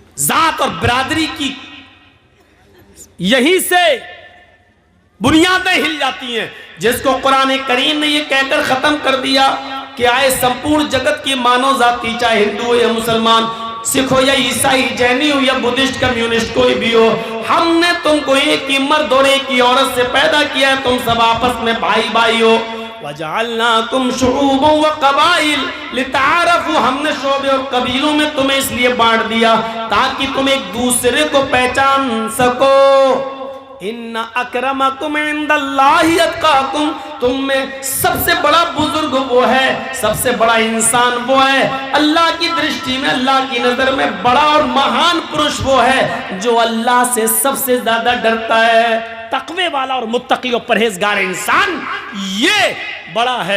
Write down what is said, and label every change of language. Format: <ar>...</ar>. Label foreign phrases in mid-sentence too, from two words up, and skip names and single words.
<hi>जात और बिरादरी की यहीं से बुनियादें हिल जाती हैं, जिसको कुरान करीम ने ये कहकर खत्म कर दिया कि आए संपूर्ण जगत की मानव जाति, चाहे हिंदू हो या मुसलमान, सिख हो या ईसाई, जैनी हो या बुद्धिस्ट, कम्युनिस्ट, कोई भी हो, हमने तुमको एक ही मर्द और एक ही औरत से पैदा किया है, तुम सब आपस में भाई भाई हो।</hi> <ar>وجعلناكم شعوبا وقبائل لتعارفوا,</ar> <hi>हमने शोबे और कबीलों में तुम्हें इसलिए बांट दिया ताकि तुम एक दूसरे को पहचान सको।</hi> <ar>إن أكرمكم عند الله أتقاكم,</ar> <hi>तुम में सबसे बड़ा बुजुर्ग वो है, सबसे बड़ा इंसान वो है, अल्लाह की दृष्टि में, अल्लाह की नजर में बड़ा और महान पुरुष वो है जो अल्लाह से सबसे ज्यादा डरता है। तकवे वाला और मुत्तकी और परहेजगार इंसान ये बड़ा है।</hi>